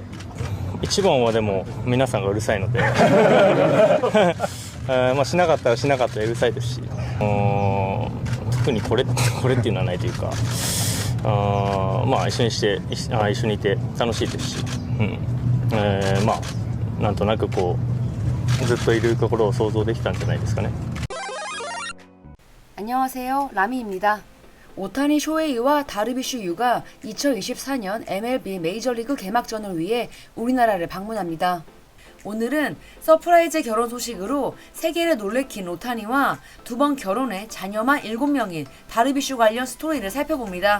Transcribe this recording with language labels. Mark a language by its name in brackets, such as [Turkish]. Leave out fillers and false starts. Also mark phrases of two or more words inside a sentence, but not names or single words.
[Japanese] 一番はでも皆さんがうるさいのでまあしなかったらしなかったらうるさいですし、特にこれっていうのはないというか、まあ一緒にいて楽しいですし、まあなんとなくこうずっといるところを想像できたんじゃないですかね。 [Korean] 안녕하세요. 라미입니다. 오타니 쇼헤이와 다르비슈 유가 2024년 MLB 메이저리그 개막전을 위해 우리나라를 방문합니다. 오늘은 서프라이즈 결혼 소식으로 세계를 놀래킨 오타니와 두 번 결혼해 자녀만 7명인 다르비슈 관련 스토리를 살펴봅니다.